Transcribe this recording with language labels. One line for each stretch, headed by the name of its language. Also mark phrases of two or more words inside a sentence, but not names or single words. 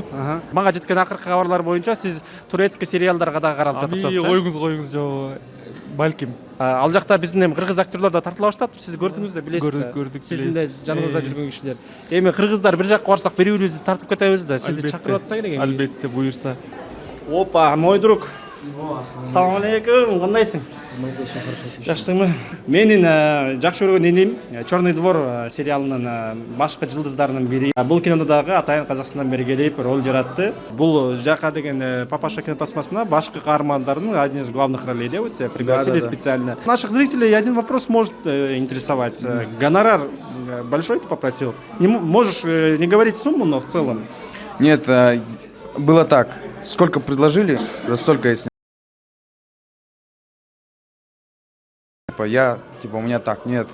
Kyrgyz: Мага жеткен акыркы кабарлар боюнча сиз турецкий сериалдарга да каралып жатыптырсыз. Коюңуз жоо. Балким. Ал жакта биздин эми кыргыз актерлор да тартыла баштапты. Сиз көрдүңүз да, билесиз да. Көрдүк. Сиздин да жаныңызда жүргөн кишилер. Эми кыргыздар бир жакка барсак бири-бирибизди тартып кетебиз да. Сизди чакырып атсак эле. Албетте, буюрса.
Russian: Опа, мой друг.
Kyrgyz: Салам алейкум, кандайсың? Жакшысыңбы? Менин жакшы көргөн иним Черный двор сериалынын башкы жылдыздарынын бири. Бул кинодо дагы атайын Казакстандан бери келип роль жаратты. Бул жака деген Папаша кино тасмасына башкы каармандардын
Russian: один из главных ролей, да, вот пригласили специально. Наших зрителей один вопрос может интересовать. Гонорар большой ты попросил? Можешь не говорить сумму, но в целом. Нет, было так. Сколько предложили, за столько я снял. У меня так, нет.